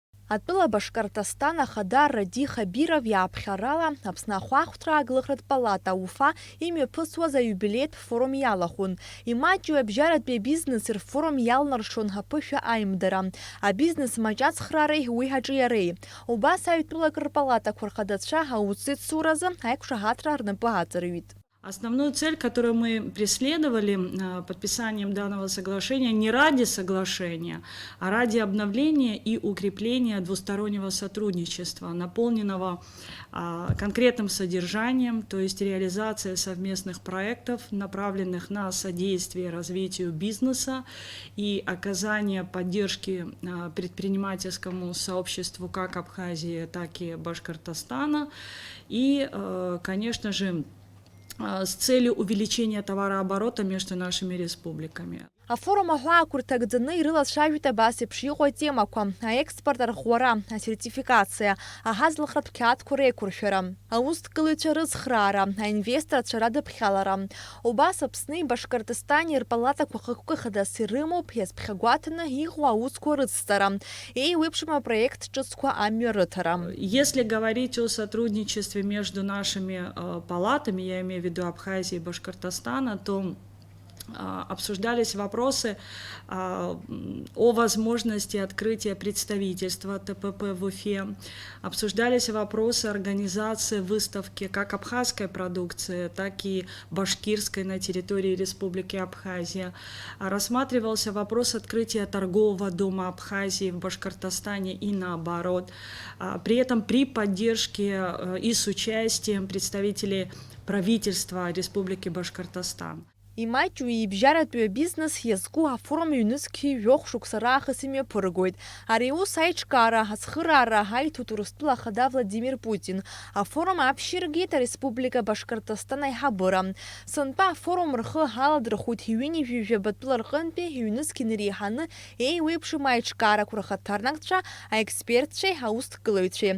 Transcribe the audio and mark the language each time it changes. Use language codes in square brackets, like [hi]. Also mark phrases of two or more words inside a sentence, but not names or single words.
[ab] Атәыла Башкортостан ахада Ради Хабиров иааԥхьарала Аԥсны ахәаахәҭра агылахратә палата Уфа имҩаԥысуаз аиубилеитә форум иалахәын. Имаҷҩу абжьаратәи абизнес рфорум иалнаршон аԥышәа аимдара, абизнес маҷацхраареи уи ҳаҿиареи. Убас аҩтәылак рпалатақәа рхадацәа аусзицуразы аиқәшаҳаҭра рнапы ааҵарҩит. [ru] Основную цель, которую мы преследовали подписанием данного соглашения, не ради соглашения, а ради обновления и укрепления двустороннего сотрудничества, наполненного конкретным содержанием, то есть реализация совместных проектов, направленных на содействие развитию бизнеса и оказание поддержки предпринимательскому сообществу как Абхазии, так и Башкортостана. И, конечно же, с целью увеличения товарооборота между нашими республиками. [ab] Афорум аҳәаақәырҭа агӡаны ирылацәажәеит абас еиԥш иҟоу атемақәа: аекспорт арӷәӷәара, асертификациа, аҳазлахратә қьаадқәа реиқәыршәара, аусҭкылаҩцәа рыцхраара, аинвесторцәа радыԥхьалара. Убас Аԥсни Башкортостани рпалатақәа хықәкы-хадас ирымоуп иазԥхьагәаҭаны иҟоу аусқәа рыцҵара, еиуеиԥшым апроект ҿыцқәа амҩа рыҭара. [ru] Если говорить о сотрудничестве между нашими палатами, я имею в виду Абхазии и Башкортостана, то обсуждались вопросы о возможности открытия представительства ТПП в Уфе, обсуждались вопросы организации выставки как абхазской продукции, так и башкирской на территории Республики Абхазия. Рассматривался вопрос открытия торгового дома Абхазии в Башкортостане и наоборот. При этом при поддержке и с участием представителей правительства Республики Башкортостан. [ab] Имаҷҩу ибжьаратәи абизнес иазку афорум ҩнызқьи жәохә шықәса раахыс имҩаԥыргоит. Ари аус аиҿкаара, ацхыраара ҳаиҭоит Урыстәыла ахада Владимир Путин. Афорум аԥшьиргеит ареспублика Башкортостан аиҳабыра. Сынтәа афорум рхы аладырхәит ҩынҩажәижәабатәыла рҟынтәи ҩнызқьи инареиҳаны еиуеиԥшым аиҿкаарақәа рхаҭарнакцәа, аекспертцәеи, аусҭкылаҩцәеи.